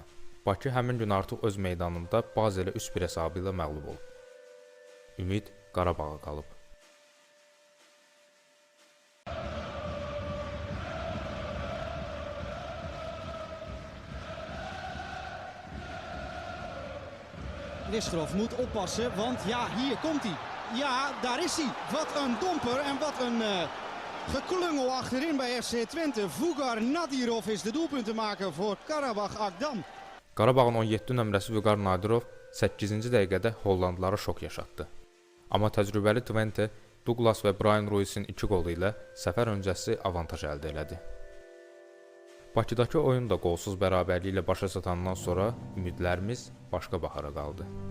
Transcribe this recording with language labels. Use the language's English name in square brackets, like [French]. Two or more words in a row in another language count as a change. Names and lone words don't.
[Azerbaijani] Bakı həmin gün artıq öz meydanında Bazelə 3-1 hesabı ilə məğlub olub. Ümid Qarabağa qalıb. [Dutch] Ristrov moet oppassen, want ja, hier komt hij. Ja, daar is hij. Wat een domper en wat een geklungel achterin bij FC Twente. Vugar Nadirov is de doelpuntenmaker voor Karabağ Agdam. [Azerbaijani] Qarabağın 17 nömrəsi Vugar Nadirov 8-ci dəqiqədə Hollandlılara şok yaşatdı. Amma təcrübəli Twente Douglas və Brian Ruiz'in 2 qolu ilə səfər öncəsi avantaj əldə elədi. Bakıdakı oyun da qolsuz bərabərliyi ilə başa çatandan sonra ümidlərimiz başqa bahara qaldı.